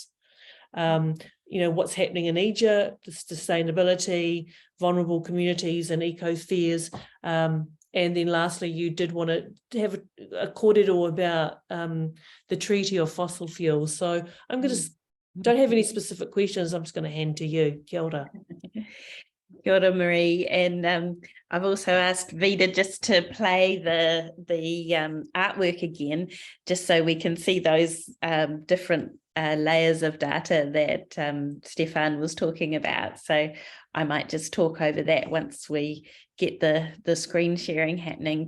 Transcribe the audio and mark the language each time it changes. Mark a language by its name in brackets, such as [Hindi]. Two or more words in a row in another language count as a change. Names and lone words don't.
[English] You know, what's happening in Egypt, the sustainability, vulnerable communities and ecospheres. And then lastly, you did want to have a kōrero about the Treaty of Fossil Fuels. So I'm going to, don't have any specific questions, I'm just going to hand to you. [Māori] Kia ora. Kia ora, Marie. [English] And I've also asked Vida just to play the artwork again, just so we can see those different layers of data that Stefan was talking about. So I might just talk over that once we get the screen sharing happening.